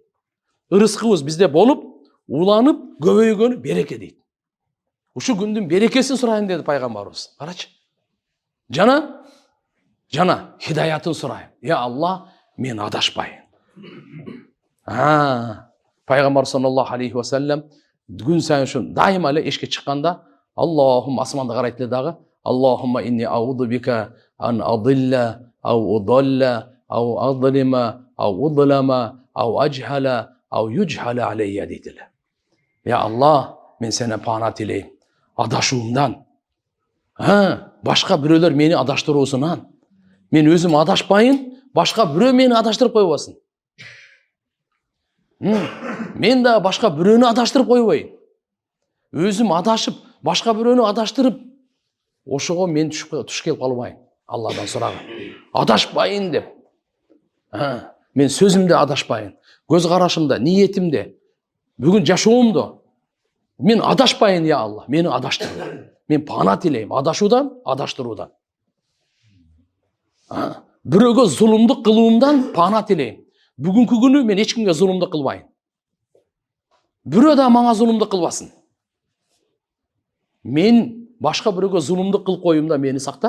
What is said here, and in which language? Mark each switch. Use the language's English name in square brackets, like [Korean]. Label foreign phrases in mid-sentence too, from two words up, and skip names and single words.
[Kyrgyz] Ырыскыбыз бизде болуп, уланып, көбөйгөнү береке дейт. Ушу күндүн берекесин сурайм деди пайгамбарыбыз. Карачы. Жана хидаятын сурайм. Я Алла, мен адашпайын. Пайгамбар [Arabic] صلى الله عليه وسلم [Kyrgyz] күн сайын ушу дайыма эле эшикке чыкканда Аллахумма асманды карайт эле дагы. [Arabic] اللهم إني أعوذ بك أن أضل أو أضل أو أظلم أو أظلم أو أجهل أو يجهل علي [Kyrgyz] дейт эле. Я Алла, мен сенен пана тилейм. Адашуумдан. Башка бирөөлөр мени адаштыруусунан. Мен өзүм адашпайын, башка бирөө мени адаштырып койбасын. Мен да башка бирөөнү адаштырып койбойн. Өзүм адашып, башка бирөөнү адаштырып, ошого мен туш келип калбайын. Алладан сураган. Адашпайын деп. Мен сөзүмдө адашпайын. Көз карашымда, ниетимде, бүгүн жашоомдо мен адашпайын, я Алла. Мени адаштыр. Мен пана тилейм. Адашуудан, адаштыруудан. Бирөөгө зулумдук кылуумдан пана тилейм. Бүгүнкү күнү мен эч кимге зулумдук кылбайм. Бирөө да мага зулумдук кылбасын. Мен башка бирөөгө зулумдук кылып коюумда мени сакта.